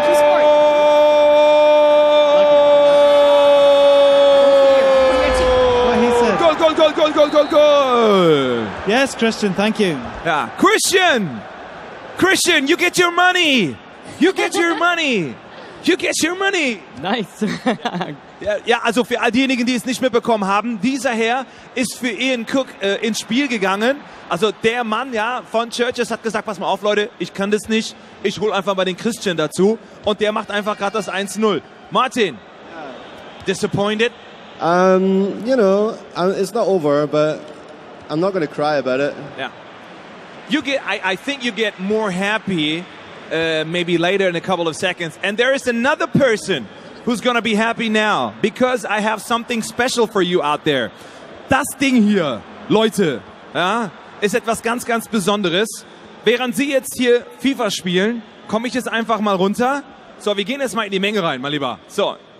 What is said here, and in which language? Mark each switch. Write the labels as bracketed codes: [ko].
[en] Who scored? What he said. Goal! Yes, Christian, thank you. Yeah, Christian, you get your money! You get your money! You get your money! Nice. [de] Ja, also für all diejenigen, die es nicht mitbekommen haben, dieser Herr ist für Ian Cook ins Spiel gegangen. Also der Mann, ja, von Churches hat gesagt, pass mal auf, Leute, ich kann das nicht. Ich hole einfach mal den Christian dazu. Und der macht einfach gerade das 1-0. [en] Martin, disappointed? You know, it's not over, but I'm not going to cry about it. Yeah. I think you get more happy maybe later in a couple of seconds. And there is another person who's going to be happy now, because I have something special for you out there. [de] Das Ding hier, Leute, ja, ist etwas ganz, ganz Besonderes. Während Sie jetzt hier FIFA spielen, komme ich jetzt einfach mal runter. So, wir gehen jetzt mal in die Menge rein, mein Lieber. So,